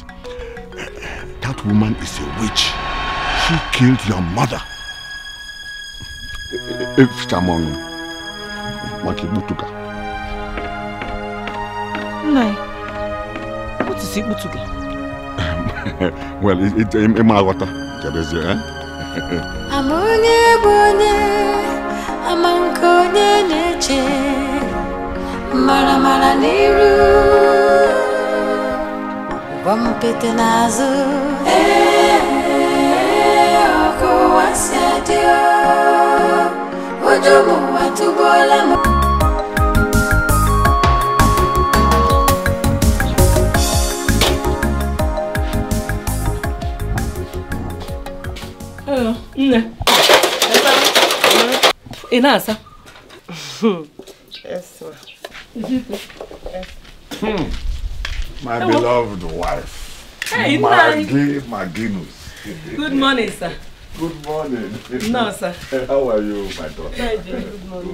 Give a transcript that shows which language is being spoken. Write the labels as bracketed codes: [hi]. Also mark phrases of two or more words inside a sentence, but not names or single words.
[en] That woman is a witch. She killed your mother. Nai, what is Ibutuga? Well, it's Emawata. Amonye bonye, amankonye neche, mara niru, wampete nazo, oko wasiadio, ojomo watubola mo. Inasa. Yes, ma. My beloved wife. Hey, Maginus. Good morning, sir. Good morning. No, sir. How are you, my daughter? Good morning.